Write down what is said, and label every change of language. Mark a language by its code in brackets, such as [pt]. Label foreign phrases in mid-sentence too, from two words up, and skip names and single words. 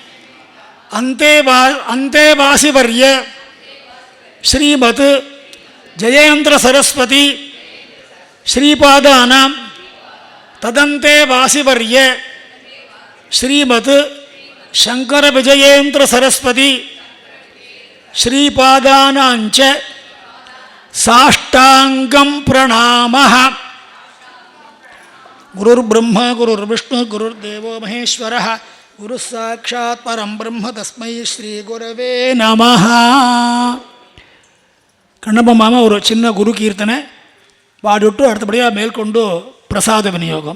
[sa] अंतेवासिवर्य श्रीमत् जयेन्द्र सरस्वती श्रीपादानां तदंतेवासिवर्य श्रीमत् शंकर विजयेन्द्र सरस्वती श्रीपादानांच साष्टांगं प्रणामः। गुरुर्ब्रह्मा गुरुर्विष्णु गुरुर्देवो महेश्वरः गुरुः साक्षात् परं ब्रह्म तस्मै श्री गुरवे नमः। [ta] கண்ணப்ப மாமா ஒரு சின்ன குரு கீர்த்தனை பாடிவிட்டு அடுத்தபடியாக மேற்கொண்டு பிரசாத விநியோகம்.